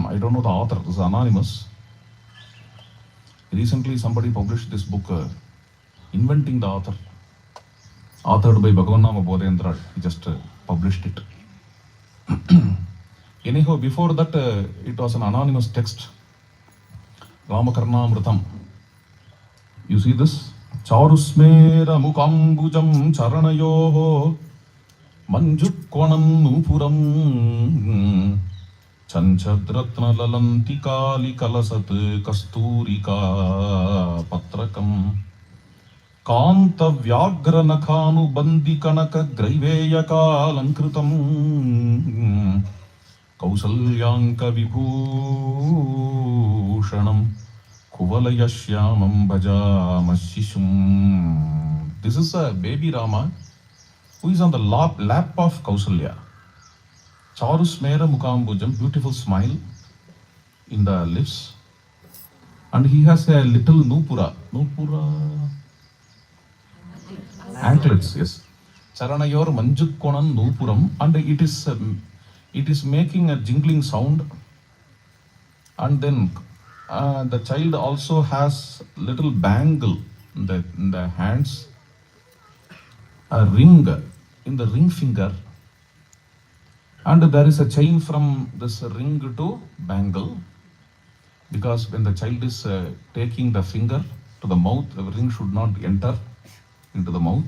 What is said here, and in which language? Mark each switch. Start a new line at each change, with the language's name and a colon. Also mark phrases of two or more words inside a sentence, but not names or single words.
English: I don't know the author, this is anonymous. Recently, somebody published this book, Inventing the Author, authored by Bhagavanama Bodhendra. He just published it. Anyhow, before that, it was an anonymous text. Ramakarnamritam. You see this?
Sanskrit: चारुस्मेर मुखाम्बुजं चरणयोः मञ्जुक्वणं नूपुरम् चञ्चद्रत्न ललन्ति कलि कलसत् कस्तूरिका पत्रकम् कण्ठ व्याघ्र नखानु बन्धि कनक ग्रैवेय कलङ्कृतम् कौसल्याङ्क विभूषणम् कुवलयश्यामम् भजामशिशुम्.
English: This is a baby Rama who is on the lap of Kausalya.
Sanskrit: चारुस्मेर मुखाम्बुजम्,
English: beautiful smile in the lips. And he has a little nupura. Anklets, yes.
Sanskrit: चरणयोः मञ्जुक्वणन् नूपुरम्.
English: And it is making a jingling sound, and then the child also has little bangle in the hands, a ring in the ring finger, and there is a chain from this ring to bangle, because when the child is taking the finger to the mouth, the ring should not enter into the mouth.